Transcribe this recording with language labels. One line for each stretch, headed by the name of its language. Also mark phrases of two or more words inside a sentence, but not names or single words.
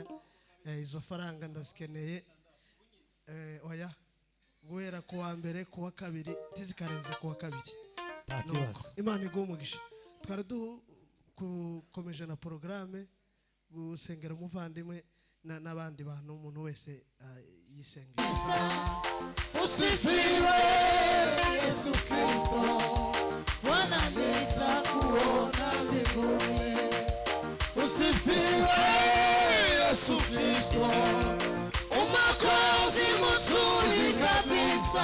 Kinyarwanda: Izo faranga ndazikeneye. Oya guhera kuwa mbere kuwa kabiri tizikarenze kuwa kabiri. Imana iguhe umugisha. Twari dukomeje na porogaramu gusengera umuvandimwe n'abandi bantu umuntu wese yisengera.
Swahili: Usifiwe Yesu Kristo, Bwana nitakuona mbinguni. Usifiwe Yesu Kristo, Mwokozi mzuri kabisa.